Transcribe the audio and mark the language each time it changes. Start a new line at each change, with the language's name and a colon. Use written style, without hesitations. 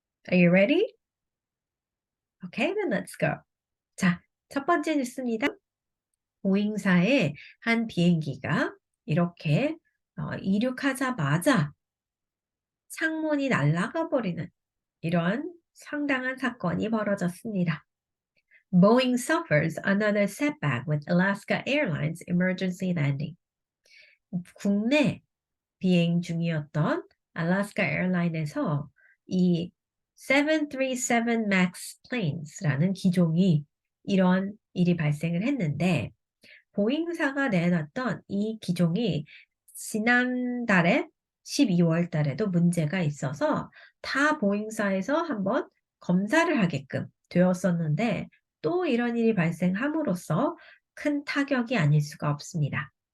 English: Are you ready? Okay, then let's go.
Korean: 자, 첫 번째 뉴스입니다. 보잉사의 한 비행기가 이렇게 이륙하자마자 창문이 날아가 버리는 이런 상당한 사건이 벌어졌습니다.
English: Boeing suffers another setback with Alaska Airlines emergency landing.
Korean: 국내 비행 중이었던 알래스카 에어라인에서 이 737 MAX planes라는 기종이 이런 일이 발생을 했는데 보잉사가 내놨던 이 기종이 지난달에 12월 달에도 문제가 있어서 타 보잉사에서 한번 검사를 하게끔 되었었는데 또 이런 일이 발생함으로써 큰 타격이 아닐 수가 없습니다.